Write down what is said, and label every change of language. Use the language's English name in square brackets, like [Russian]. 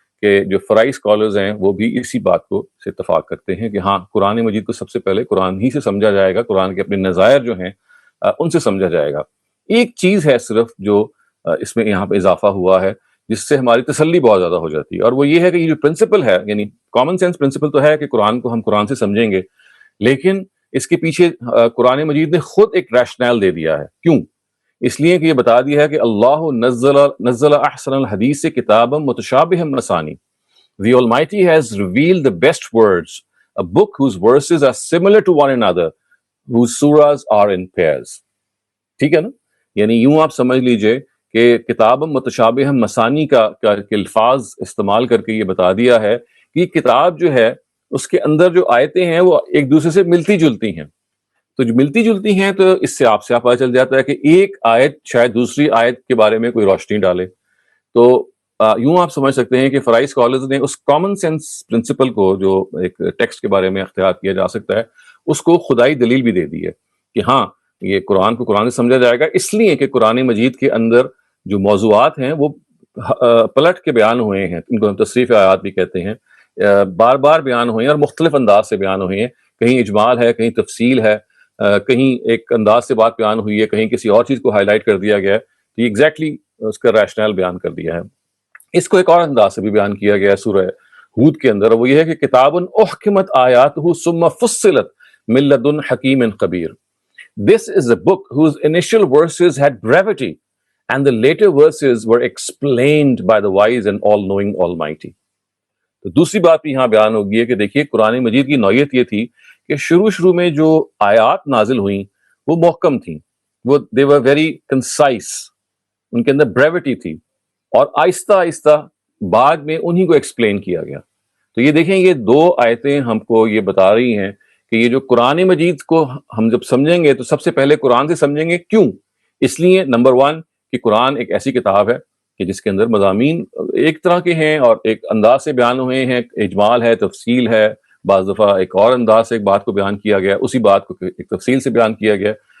[Urdu] کہ جو fry scholars ہیں وہ بھی اسی بات کو سے اتفاق کرتے ہیں کہ ہاں قرآن مجید کو سب سے پہلے قرآن ہی سے سمجھا جائے گا، قرآن کے اپنے نظائر جو ہیں ان سے سمجھا جائے گا۔ ایک چیز ہے صرف جو اس میں یہاں پہ اضافہ ہوا ہے جس سے ہماری تسلی بہت زیادہ ہو جاتی ہے، اور وہ یہ ہے کہ یہ جو پرنسپل ہے، یعنی کامن سینس پرنسپل تو ہے کہ قرآن کو ہم قرآن سے سمجھیں گے، لیکن اس کے پیچھے قرآن مجید نے خود ایک ریشنل دے دیا ہے۔ کیوں؟ اس لیے کہ یہ بتا دیا ہے کہ [Arabic] اللہ نزل احسن الحدیث کتابا متشابہ مثانی. [English] The Almighty has revealed the best words, a book whose verses are similar to one another, whose surahs are in pairs. [Urdu] ٹھیک ہے نا؟ یعنی یوں آپ سمجھ لیجئے کہ کتاب متشابہ مثانی کا الفاظ استعمال کر کے یہ بتا دیا ہے کہ کتاب جو ہے اس کے اندر جو آیتیں ہیں وہ ایک دوسرے سے ملتی جلتی ہیں، تو جو ملتی جلتی ہیں تو اس سے آپ پتہ چل جاتا ہے کہ ایک آیت شاید دوسری آیت کے بارے میں کوئی روشنی ڈالے۔ تو یوں آپ سمجھ سکتے ہیں کہ فرائی اسکالرز نے اس کامن سینس پرنسپل کو جو ایک ٹیکسٹ کے بارے میں اختیار کیا جا سکتا ہے اس کو خدائی دلیل بھی دے دی ہے کہ ہاں یہ قرآن کو قرآن سے سمجھا جائے گا، اس لیے کہ قرآن مجید کے اندر جو موضوعات ہیں وہ پلٹ کے بیان ہوئے ہیں، ان کو ہم تصریف آیات بھی کہتے ہیں، بار بار بیان ہوئے ہیں اور مختلف انداز سے بیان ہوئے ہیں، کہیں اجمال ہے، کہیں تفصیل ہے، کہیں ایک انداز سے بات بیان ہوئی ہے، کہیں کسی اور چیز کو ہائی لائٹ کر دیا گیا ہے، تو یہ ایگزیکٹلی اس کا ریشنل بیان کر دیا ہے۔ اس کو ایک اور انداز سے بھی بیان کیا گیا ہے سورہ ہود کے اندر، وہ یہ ہے کہ [Arabic] کتاب احکمت آیاتہ ثم فصلت من لدن حکیم خبیر. [English] This is a book whose initial verses had brevity and the later verses were explained by the wise and all-knowing Almighty. [Urdu] تو دوسری بات بھی یہاں بیان ہوگی ہے کہ دیکھیے قرآن مجید کی نوعیت یہ تھی کہ شروع میں جو آیات نازل ہوئیں وہ محکم تھیں، وہ [English] they were very concise، [Urdu] ان کے اندر بریوٹی تھی، اور آہستہ آہستہ بعد میں انہی کو ایکسپلین کیا گیا۔ تو یہ دیکھیں یہ دو آیتیں ہم کو یہ بتا رہی ہیں کہ یہ جو قرآن مجید کو ہم جب سمجھیں گے تو سب سے پہلے قرآن سے سمجھیں گے۔ کیوں؟ اس لیے نمبر 1 کہ قرآن ایک ایسی کتاب ہے کہ جس کے اندر مضامین ایک طرح کے ہیں اور ایک انداز سے بیان ہوئے ہیں، اجمال ہے، تفصیل ہے، بعض دفعہ ایک اور انداز سے ایک بات کو بیان کیا گیا، اسی بات کو ایک تفصیل سے بیان کیا گیا،